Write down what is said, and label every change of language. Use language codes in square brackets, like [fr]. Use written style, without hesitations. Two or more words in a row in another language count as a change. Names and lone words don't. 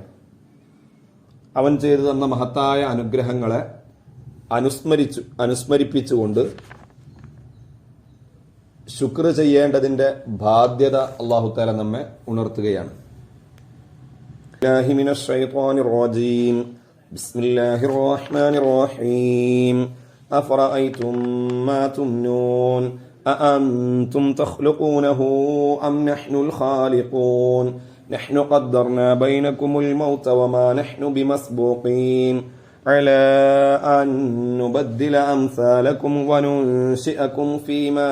[ml] അവൻ ചെയ്തു തന്ന മഹത്തായ അനുഗ്രഹങ്ങളെ അനുസ്മരിപ്പിച്ചുകൊണ്ട് ശുക്ർ ചെയ്യേണ്ടതിന്റെ ബാധ്യത [ar] الله تعالى [ml] നമ്മെ ഉണർത്തുകയാണ്. [ar] بسم الله الرحمن الرحيم. أفرأيتم ما تمنون أأنتم تخلقونه أم نحن الخالقون نحن قدرنا بينكم الموت وما نحن بمسبوقين على أن نبدل أمثالكم وننشئكم فيما